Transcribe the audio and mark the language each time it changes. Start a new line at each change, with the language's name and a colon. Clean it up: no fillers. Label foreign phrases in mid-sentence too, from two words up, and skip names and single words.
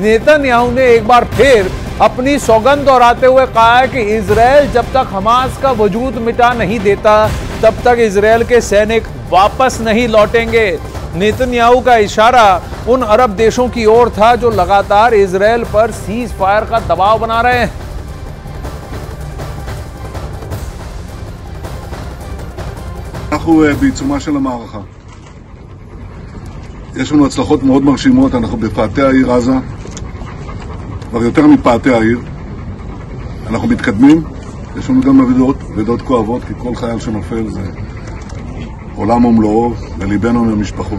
Hindi: नेतन्याहू ने एक बार फिर अपनी सौगंध दोहराते हुए कहा है कि इजराइल जब तक हमास का वजूद मिटा नहीं देता, तब तक इजराइल के सैनिक वापस नहीं लौटेंगे। नेतन्याहू का इशारा उन अरब देशों की ओर था जो लगातार इजराइल पर सीज फायर का दबाव बना रहे हैं।
Hebrew: אנחנו בעיצומה של המערכה. יש לנו הצלחות מאוד מרשימות, אנחנו בפאתי העיר עזה, כבר יותר מפאתי העיר. אנחנו מתקדמים, יש לנו גם אבדות כואבות, כי כל חייל שנופל זה עולם ומלואו, וליבנו מהמשפחות.